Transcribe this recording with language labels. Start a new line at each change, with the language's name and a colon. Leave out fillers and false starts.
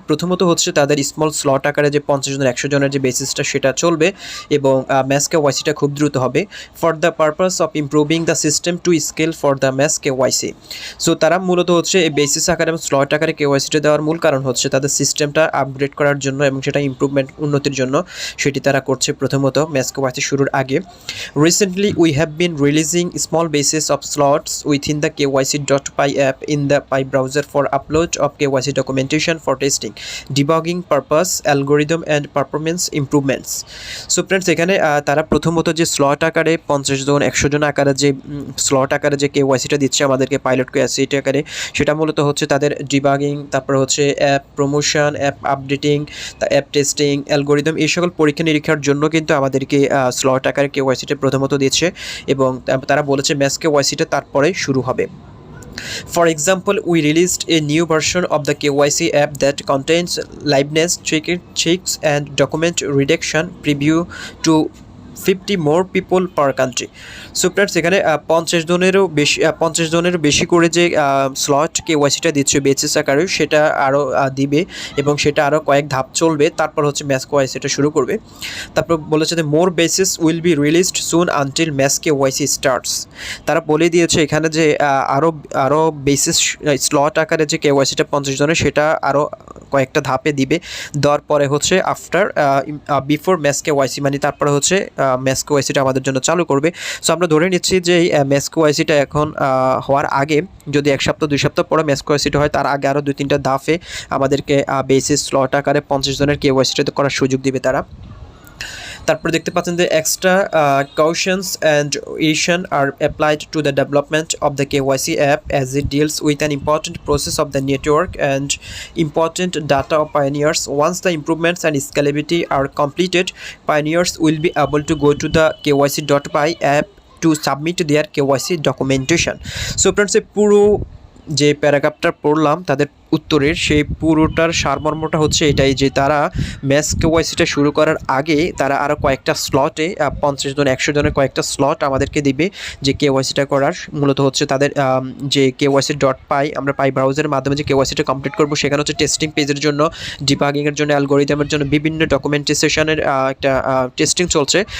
Bangla: প্রথমত হচ্ছে তাদের স্মল স্লট আকারে যে 50 জন 100 জনের যে বেসিসটা সেটা চলবে এবং ম্যাস কেওয়াইসিটা খুব দ্রুত হবে
English: For the purpose of improving the system to scale for the mass KYC.
Bangla: So তারা মূলত হচ্ছে এই বেসিস আকারে এবং স্লট আকারে কেওয়াইসিটা দেওয়ার মূল কারণ হচ্ছে তাদের সিস্টেমটা আপগ্রেড করার জন্য এবং সেটা ইমপ্রুভমেন্ট, উন্নতির জন্য সেটি তারা করছে প্রথমত ম্যাস কেওয়াইসি শুরুর আগে।
English: Recently we have been releasing small basis of slots within the KYC.py app in the Pi browser for upload of KYC documentation for testing, debugging purpose, algorithm and performance improvements.
Bangla: So friends, এখানে তারা প্রথমত যে slot আকারে 50 জন 100 জন আকারে যে slot আকারে যে কেওয়াইসিটা দিচ্ছে আমাদেরকে পাইলট কেওয়াইসি আকারে, সেটা মূলত হচ্ছে তাদের ডিবাগিং, তারপর হচ্ছে app promotion, app updating, app testing, algorithm, এই সকল পরীক্ষা নিরীক্ষার জন্য কিন্তু আমাদেরকে স্লট আকারে কেওয়াইসিটা প্রথমত দিচ্ছে এবং তারা বলেছে ম্যাস কেওয়াইসিটা তারপরে শুরু হবে।
English: For example, we released a new version of the KYC app that contains liveness checks and document redaction preview to 50 more people per country.
Bangla: So friends, এখানে 50 জনেরও বেশি করে যে স্লট কেওয়াইসিটা দিচ্ছে বেসিস আকারে সেটা আরও দিবে এবং সেটা আরও কয়েক ধাপ চলবে, তারপর হচ্ছে ম্যাস কেওয়াইসিটা শুরু করবে। তারপর বলেছে যে
English: More basis will be released soon until mass KYC starts.
Bangla: তারা বলে দিয়েছে এখানে যে আরও বেসিস স্লট আকারে যে কেওয়াইসিটা 50 জনের সেটা আরও কয়েকটা ধাপে দিবে, দেওয়ার পরে হচ্ছে
English: after before mass KYC,
Bangla: মানে তারপরে হচ্ছে ম্যাস কেওয়াইসিটা আমাদের জন্য চালু করবে। সো আমরা ধরে নিচ্ছি যে এই ম্যাস কেওয়াইসিটা এখন হওয়ার আগে, যদি 1 সপ্তাহ 2 সপ্তাহ পরে ম্যাস কেওয়াইসিটা হয় তার আগে আরও 2-3টা ধাপে আমাদেরকে বেসিস স্লট আকারে 50 জনের কেওয়াইসিটা করার সুযোগ দিবে তারা। তারপরে দেখতে পাচ্ছেন যে
English: Extra cautions and caution are applied to the development of the KYC app as it deals with an important process of the network and important data of pioneers. Once the improvements and scalability are completed, pioneers will be able to go to the KYC.py app to submit their KYC documentation.
Bangla: So friends, পুরো যে প্যারাগ্রাফটা পড়লাম তাদের উত্তরের, সেই পুরোটার সারমর্মটা হচ্ছে এটাই যে তারা ম্যাস কেওয়াইসিটা শুরু করার আগে তারা আরও কয়েকটা স্লটে 50 জন 100 জনের কয়েকটা স্লট আমাদেরকে দিবে যে কেওয়াইসিটা করার। মূলত হচ্ছে তাদের যে KYC.py, আমরা পাই ব্রাউজারের মাধ্যমে যে কেওয়াইসিটা কমপ্লিট করবো সেখানে হচ্ছে টেস্টিং পেজের জন্য, ডিবাগিংয়ের জন্য, অ্যালগোরিদমের জন্য বিভিন্ন ডকুমেন্টেশনের একটা টেস্টিং চলছে।